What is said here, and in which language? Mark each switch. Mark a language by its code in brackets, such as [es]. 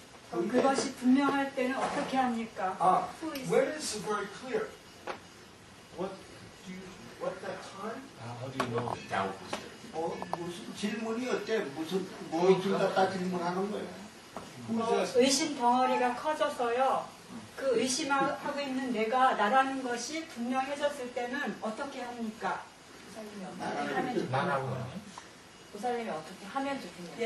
[ko] 그럼 그것이 분명할 때는 어떻게 합니까? [en] When it's very clear, what that time? How do you know doubt is there? [ko] 무슨 질문이 어때? 무엇을 갖다 질문하는 거예요? 의심 덩어리가 커져서요. 그 의심하고 있는 내가 나라는 것이 분명해졌을 때는 어떻게 합니까? 보살님이 어떻게 하면 좋겠냐고요?